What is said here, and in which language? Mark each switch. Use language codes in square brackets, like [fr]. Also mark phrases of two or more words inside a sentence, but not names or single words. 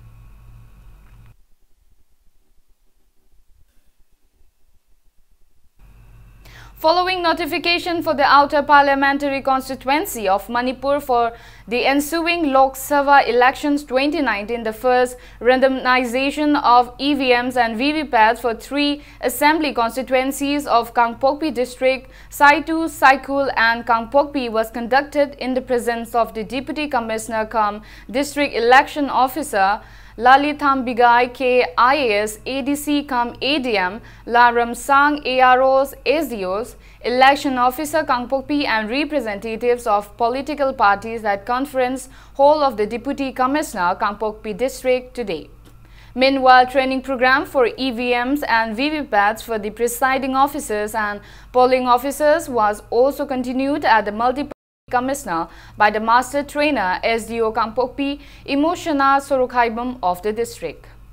[en] Following notification for the outer parliamentary constituency of Manipur for the ensuing Lok Sabha elections 2019, the first randomization of EVMs and VVPATs for 3 assembly constituencies of Kangpokpi district, Saitu, Saikul and Kangpokpi was conducted in the presence of the Deputy Commissioner cum District Election Officer Lalitham Bigai K IAS, ADC cum ADM, Laram Sang AROs, SDOs, Election Officer Kangpokpi and representatives of political parties at conference hall of the Deputy Commissioner Kangpokpi District today. Meanwhile, training program for EVMs and VVPATs for the presiding officers and polling officers was also continued at the multiple Commissioner by the Master Trainer SDO Kangpokpi Emoshana Sorokhaibam of the district.